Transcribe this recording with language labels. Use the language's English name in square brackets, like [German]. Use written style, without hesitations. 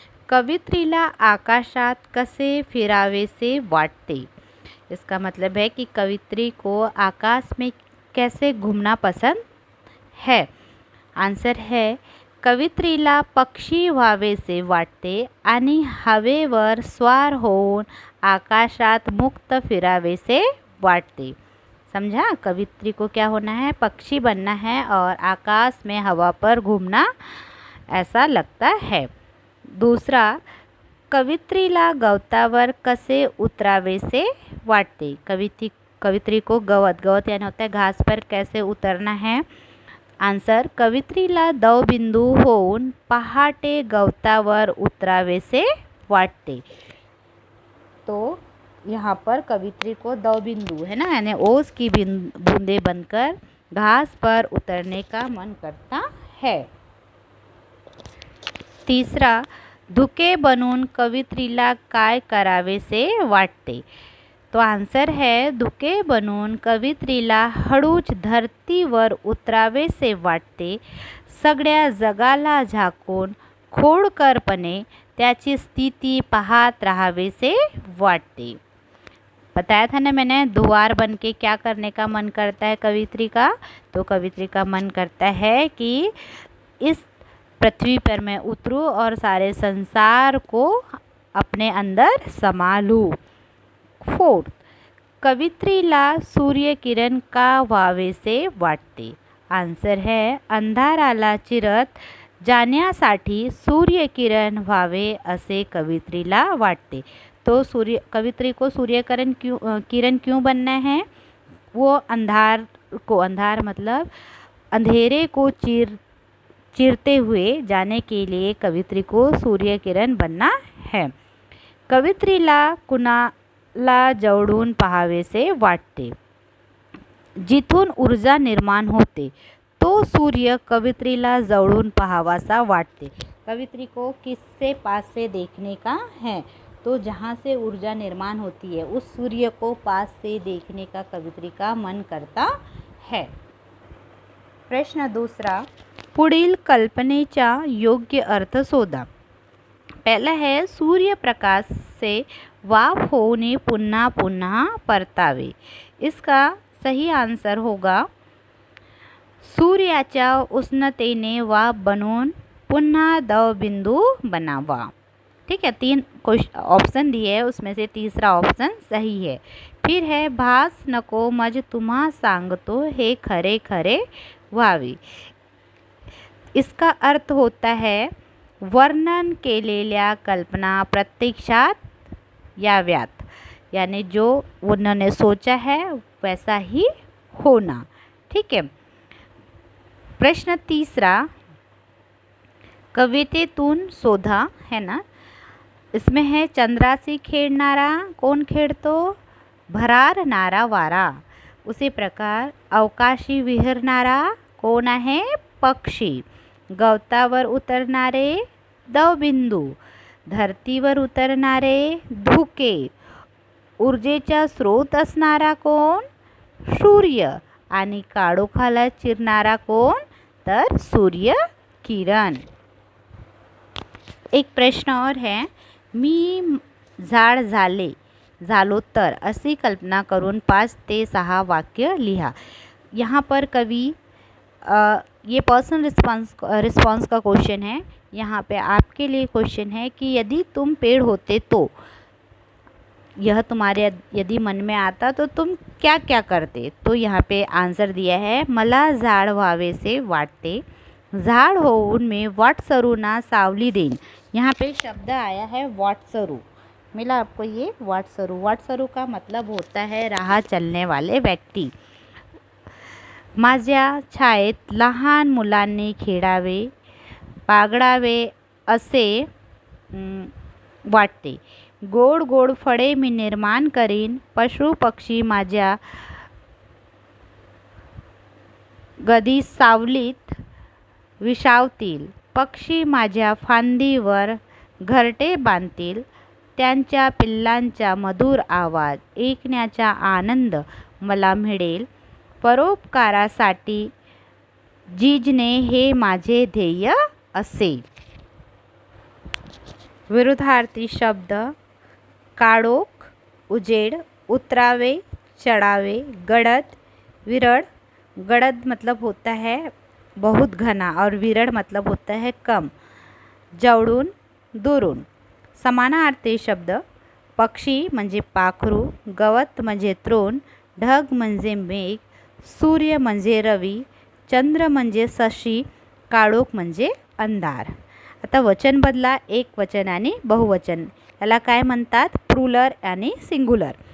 [Marathi] कवित्रीला आकाशात कसे फिरावेसे वाटते. [Hindi] इसका मतलब है कि कवित्री को आकाश में कैसे घूमना पसंद है. आंसर है, [Marathi] कवित्रीला पक्षी व्हावेसे वाटते आणि हवेवर स्वार होऊन आकाशात मुक्त फिरावेसे वाटते. [Hindi] समझा, कवित्री को क्या होना है, पक्षी बनना है और आकाश में हवा पर घूमना ऐसा लगता है. [Marathi] दूसरा, कवित्रीला गवतावर कसे उतरावेसे वाटते. [Hindi] कवित्री को गवत यानी होता है घास पर कैसे उतरना है. [Marathi] आंसर, कवित्रीला दवबिंदू होऊन पहाटे गवतावर उतरावेसे वाटते. [Hindi] तो यहाँ पर कवित्री को दवबिंदू है ना, यानी ओस की बूंदे बनकर घास पर उतरने का मन करता है. [Marathi] तीसरा, धुके बनून कवित्रीला काय करावेसे वाटते. [Hindi] तो आंसर है, [Marathi] धुके बनून कवित्रीला हळूच धरतीवर उतरावेसे वाटते. सगळ्या जगाला झाकून खोडकरपणे त्याची स्थिति पाहत राहावेसे वाटते. [Hindi] बताया था ना मैंने, धुआर बन के क्या करने का मन करता है कवित्री का. तो कवित्री का मन करता है कि इस पृथ्वी पर मैं उतरूँ और सारे संसार को अपने अंदर समा लूँ. [Marathi] फोर्थ, कवित्रीला सूर्य किरण का व्हावेसे वाटते. [Hindi] आंसर है, [Marathi] अंधाराला चिरत जाण्यासाठी सूर्य किरण व्हावे असे कवित्रीला वाटते. [Hindi] तो कवित्री को सूर्य किरण क्यों बनना है. वो अंधार मतलब अंधेरे को चीरते हुए जाने के लिए कवित्री को सूर्य किरण बनना है. [Marathi] कवित्रीला कुणाला जवळून पाहावेसे वाटते. जिथून ऊर्जा निर्माण होते तो सूर्य कवित्रीला जवळून पाहावासा वाटते. [Hindi] कवित्री को किससे पास से देखने का है. तो जहाँ से ऊर्जा निर्माण होती है उस सूर्य को पास से देखने का कवित्री का मन करता है. [Marathi] प्रश्न दूसरा, पुढील कल्पनेचा योग्य अर्थ शोधा. [Hindi] पहला है, [Marathi] सूर्य प्रकाश से वाफ होने पुन्हा पुन्हा परतावे. [Hindi] इसका सही आंसर होगा, [Marathi] सूर्याच्या उष्णतेने वाफ बनवून पुन्हा दवबिंदू बनावा. [Hindi] ठीक है, 3 ऑप्शन दिए है, उसमें से तीसरा ऑप्शन सही है. फिर है, [Marathi] भास नको मज तुम्हा सांगतो हे खरे खरे व्हावे. [Hindi] इसका अर्थ होता है, [Marathi] वर्णन केलेल्या कल्पना प्रत्यक्षात याव्यात. [Hindi] यानी जो उन्होंने सोचा है वैसा ही होना. ठीक है. [Marathi] प्रश्न तीसरा, कवितेतून शोधा [Hindi] है ना. इसमें है, [Marathi] चंद्राशी खेळणारा कोण खेळतो, भरारणारा वारा. [Hindi] उसी प्रकार [Marathi] अवकाशी विहरणारा कोण आहे, पक्षी. गवतावर उतरणारे दवबिंदू. धरतीवर उतरणारे धुके. ऊर्जेचा स्रोत असणारा कोण, सूर्य. आणि काळोखाला चिरणारा कोण, तर सूर्य किरण. [Hindi] एक प्रश्न और है, [Marathi] मी झाड झालो तर अशी कल्पना करून 5 ते 6 वाक्य लिहा. [Hindi] यहाँ पर कवि ये पर्सनल रिस्पॉन्स का क्वेश्चन है. यहाँ पे आपके लिए क्वेश्चन है कि यदि तुम पेड़ होते तो यह तुम्हारे यदि मन में आता तो तुम क्या क्या करते। तो यहाँ पे आंसर दिया है, [Marathi] मला झाड व्हावेसे वाटते, झाड होऊन मी वाटसरू ना सावली देईन। [Hindi] यहाँ पे शब्द आया है वाटसरू, मिला आपको ये वाटसरू। वाटसरू का मतलब होता है राह चलने वाले व्यक्ति। [Marathi] माझ्या छायेत लहान मुलांनी खेळावे, बागडावे असे वाटते, गोड गोड फळे मी निर्माण करीन, पशु पक्षी माझ्या गदी सावलीत विसावतील, पक्षी माझ्या फांदीवर घरटे बांधतील, त्यांच्या पिल्लांचा मधुर आवाज ऐकण्याचा आनंद मला मिळेल, परोपकारासाठी झिजणे हे माझे ध्येय असेल। विरुद्धार्थी शब्द, काळोख, उजेड, उतरावे, चढ़ावे, गडद, विरड़। [Hindi] गडद मतलब होता है बहुत घना और विरड़ मतलब होता है कम, [Marathi] जवळून, दुरून। समानार्थी शब्द, पक्षी म्हणजे पाखरू, गवत म्हणजे तृण, ढग म्हणजे मेघ, सूर्य म्हणजे रवी, चंद्र म्हणजे शशी, काळोख म्हणजे अंधार। आता वचन बदला, एक वचन आणि बहुवचन, याला काय म्हणतात, प्लुरल आणि सिंग्युलर।